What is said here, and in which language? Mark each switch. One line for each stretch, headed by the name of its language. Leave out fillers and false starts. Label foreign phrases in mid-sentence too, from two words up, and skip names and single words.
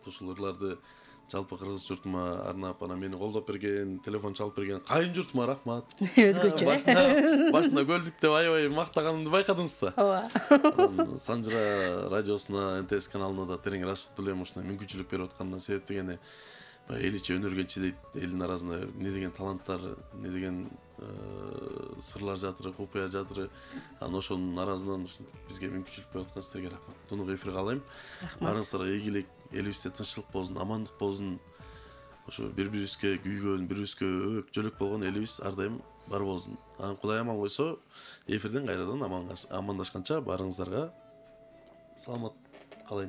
Kyrgyz: Ушул ырларды жалпы кыргыз журтума арнап, анан мени колдоп берген, телефон чалып берген кайын журтума рахмат. Өзгөчө. Башында көлдүк деп аябай мактаганымды байкадыңыз да. Ооба. Санжыра радиосуна, НТС каналына да терең ыраазычылык билдирем, ушундай мүмкүнчүлүк берип аткандан себептүү дегени эл ичи өнөргөнчү дейт, элдин арасында не деген таланттар, не деген сырлар жатыр, купуя жатыр. Анан ошонун арасынан бизге мүмкүнчүлүк берип аткан сиздерге рахмат. Тунук эфир каалайм. Баарыңыздарга ийгилик, элибизде тынччылык болсун, амандык болсун. Ошо бири-бирибизге күйгөн, бири-бирибизге өбөк, жөлөк болгон элибиз ар дайым бар болсун. Анан Кудай аман койсо, эфирден кайрадан амандашканча баарыңыздарга саламат калайм.